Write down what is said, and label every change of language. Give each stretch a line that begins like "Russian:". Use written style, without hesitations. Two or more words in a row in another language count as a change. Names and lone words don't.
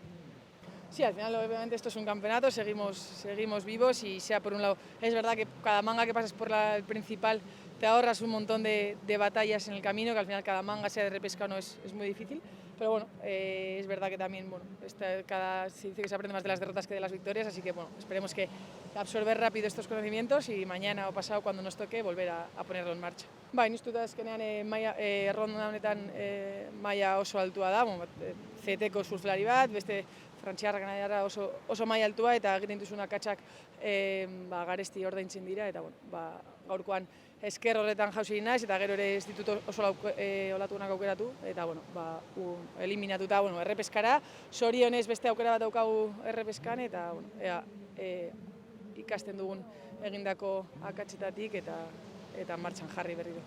Spanish: Sí, al final obviamente esto es un campeonato, seguimos vivos y sea por un lado, es verdad que cada manga que pasas por el principal te ahorras un montón de batallas en el camino, que al final cada manga, sea de repesca o no, es muy difícil, pero bueno, es verdad que también, bueno, se dice que se aprende más de las derrotas que de las victorias, así que bueno, esperemos que absorber rápido estos conocimientos y mañana o pasado cuando nos toque volver a ponerlo en marcha.
Basque: Nik uste dut azkenean erronda honetan maila oso altua da, CT-ko surflari bat, beste frantziarra kanadiarra oso maila altua eta egiten dituzun akatsak garesti ordaintzen dira eta bueno, gaurkoan esker horretan jauzi naiz eta gero ere ez ditut oso olatunak aukeratu eta bueno, eliminatuta errepeskara, zorionez beste aukera bat daukagu errepeskan eta bueno, ea ikasten dugun egindako akatsetatik eta martxan jarri berriro.